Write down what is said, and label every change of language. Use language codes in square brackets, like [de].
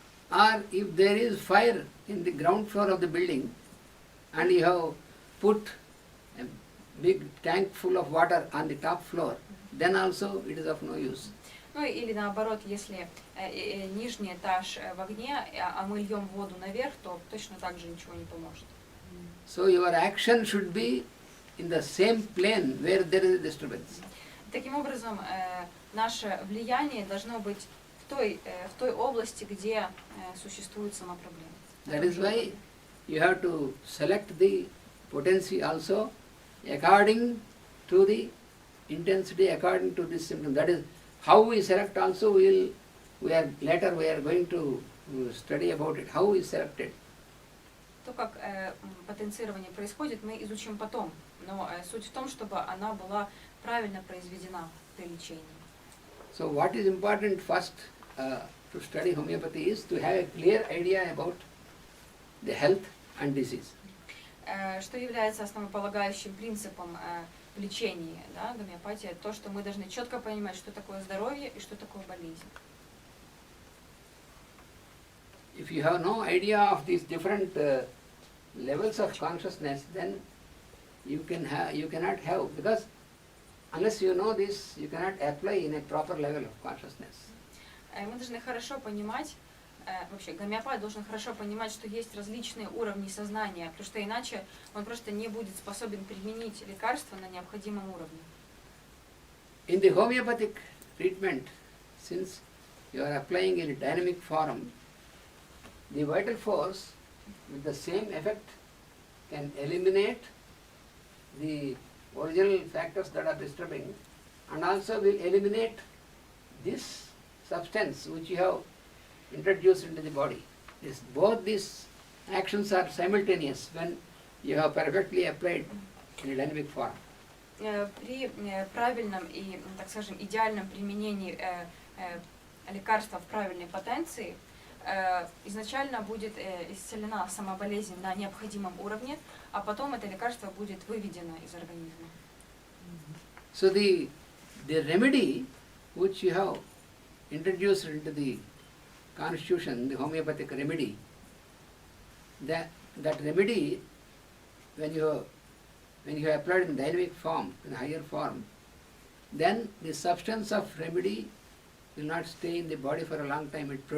[en] Or if there is fire in the ground floor of the building and you have put a big tank full of water on the top floor, then also it is of no use. [ru] Ну или наоборот, если нижний этаж в огне, а мы льем воду наверх, то точно так же ничего не поможет. [en] So your action should be in the same plane where there is a disturbance. [ru] Таким образом, наше влияние должно быть в той области, где существует сама проблема. [en] That is why you have to select the potency also according to the intensity, according to this symptom. That is how we select also. We are going to study about it. How we select it. [ru] То, как потенцирование происходит, мы изучим потом. Но суть в том, чтобы она была правильно произведена при лечении. [en] So what is important first to study homeopathy is to have a clear idea about the health and disease. [ru] Что является основополагающим принципом в лечении, да, гомеопатии, то, что мы должны четко понимать, что такое здоровье и что такое болезнь. [en] If you have no idea of these different levels of consciousness, then you cannot have, because unless you know this, you cannot apply in a proper level of consciousness. [ru] Мы должны хорошо понимать, вообще гомеопат должен хорошо понимать, что есть различные уровни сознания, потому что иначе он просто не будет способен применить лекарства на необходимом уровне. [en] In the homeopathic treatment, since you are applying in a dynamic form, the vital force with the same effect can eliminate the original factors that are disturbing, and also will eliminate this substance which you have introduced into the body. Both these actions are simultaneous when you have perfectly applied in a dynamic form. [ru] При правильном и, так скажем, идеальном применении лекарства в правильной потенции изначально будет исцелена сама болезнь на необходимом уровне, а потом это лекарство будет выведено из организма. [en] So the remedy which you have introduced into the constitution, the homeopathic remedy, that remedy, when you have applied in dynamic form, in higher form, then the substance of remedy will not stay in the body for a long time.